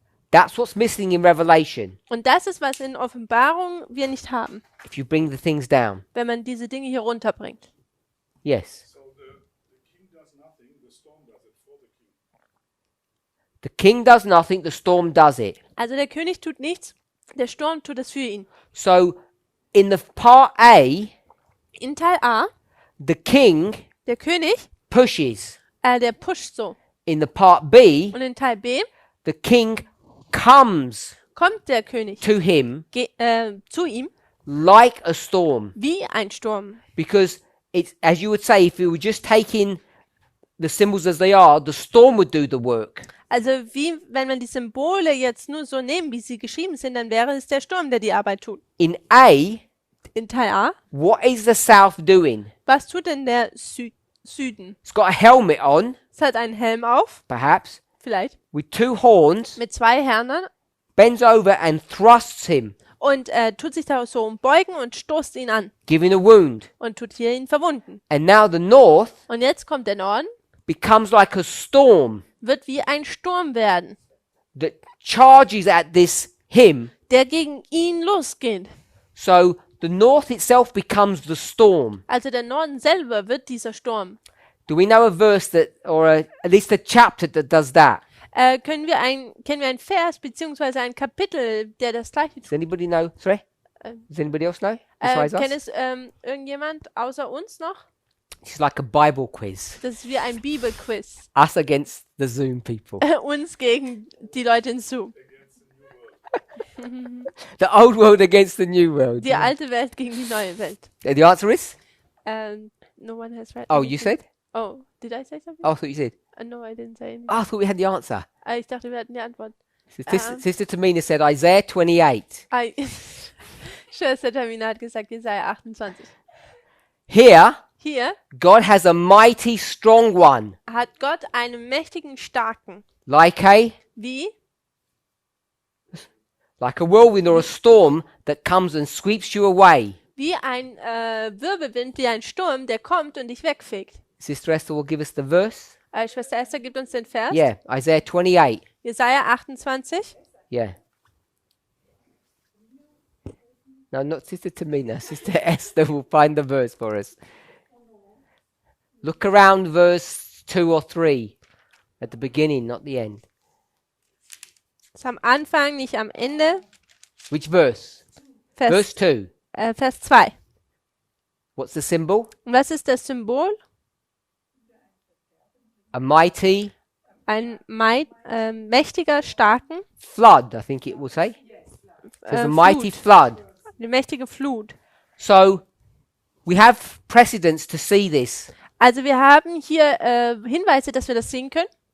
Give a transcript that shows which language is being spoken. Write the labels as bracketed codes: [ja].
[en] That's what's missing in Revelation. [de] Und das ist, was in Offenbarung wir nicht haben, [en] If you bring the things down. [de] wenn man diese Dinge hier runterbringt. [en] Yes. So the king does nothing, the storm does it for the king. The king does nothing, the storm does it. [de] Also der König tut nichts, der Sturm tut es für ihn. [en] So in the part A, [de] In Teil A, [en] the king [de] der König, [en] pushes. [de] der pusht so. [en] In the part B, [de] Und in Teil B [en] the king comes [de] kommt der König [en] to him [de] zu ihm [en] like a storm. [de] wie ein Sturm. [en] Because it's, as you would say, if you were just taking the symbols as they are, the storm would do the work. [de] Also wie wenn man die Symbole jetzt nur so nehmen, wie sie geschrieben sind, dann wäre es der Sturm, der die Arbeit tut. [en] In A, [de] In Teil A, [en] what is the south doing? [de] was tut denn der Süden? [en] It's got a helmet on, [de] Es hat einen Helm auf, [en] perhaps, [de] vielleicht, [en] with 2 horns, [de] mit 2 Hörnern [en] bends over and thrusts him, [de] und tut sich da so umbeugen und stoßt ihn an [en] giving a wound. [de] und tut hier ihn verwunden. [en] And now the north [de] Und jetzt kommt der Norden, [en] becomes like a storm [de] wird wie ein Sturm werden, [en] that charges at this him. [de] der gegen ihn losgeht. [en] So the north itself becomes the storm. [de] Also der Norden selber wird dieser Sturm. [en] Do we know a verse that, or at least a chapter that does that? [de] Kennen wir ein Vers beziehungsweise ein Kapitel, der das gleiche tut? [en] Does anybody know? Sorry? Does anybody else know? Besides [de] Kennt [en] us? [de] es irgendjemand außer uns noch? [en] It's like a Bible quiz. [de] Das ist wie ein Bibelquiz. [en] Us against the Zoom people. [de] Uns gegen die Leute in Zoom. [en] The old world against the new world. [de] Die alte Welt gegen die neue Welt. [en] The answer is? No one has read. Oh, you anything. said? Oh, did I say something? Oh, I thought you said. No, I didn't say anything. Oh, I thought we had the answer. [de] Ich dachte, wir hatten die Antwort. [en] Sister Tamina said Isaiah 28. [de] Schwester Tamina hat gesagt, Jesaja 28. [en] Here, [de] Hier [en] God has a mighty strong one, [de] hat Gott einen mächtigen, starken, [en] like a whirlwind or a storm that comes and sweeps you away. [de] wie ein Wirbelwind, wie ein Sturm, der kommt und dich wegfegt. [en] Sister Esther will give us the verse. [de] Schwester Esther gibt uns den Vers. [en] Yeah, Isaiah 28. [de] Jesaja 28. [en] Yeah. No, not Sister Tamina. Sister Esther will find the verse for us. Look around verse 2 or 3 at the beginning, not the end. [de] Ist am Anfang, nicht am Ende. [en] Which verse? Verse 2. [de] Vers 2. [en] What's the symbol? [de] Und was ist das Symbol? [en] A mighty [de] Ein mächtiger, starken, [en] flood, I think it will say. There's a mighty [de] Flut. [en] flood. [de] Eine mächtige Flut. [en] So we have precedents to see this. [de] Also wir haben hier Hinweise, dass wir das sehen können.